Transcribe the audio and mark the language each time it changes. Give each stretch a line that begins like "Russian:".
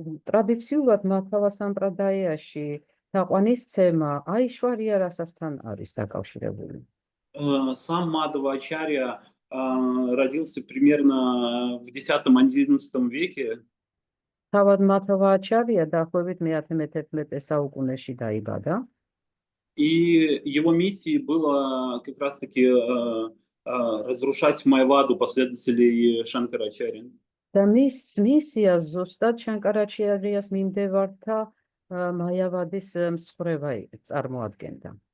Georgian: ტრადიციულად მადჰავა სამპრადაიაში თაყვანისცემა აიშვარია რასასთან არის დაკავშირებული.
Russian: Сам Мадхава ачарья родился примерно в 10-11 веке.
Georgian: თავად მადჰავა აჩარია დაახლოებით მე-11 საუკუნეში დაიბადა.
Russian: И его миссией было как раз-таки разрушать Майваду последователей Шанкарачарьи.
Georgian: და მის მისია ზუსტად შანკარაჩარიას მიმდევართა მაიავადის მსხვერპლობა წარმოადგენდა.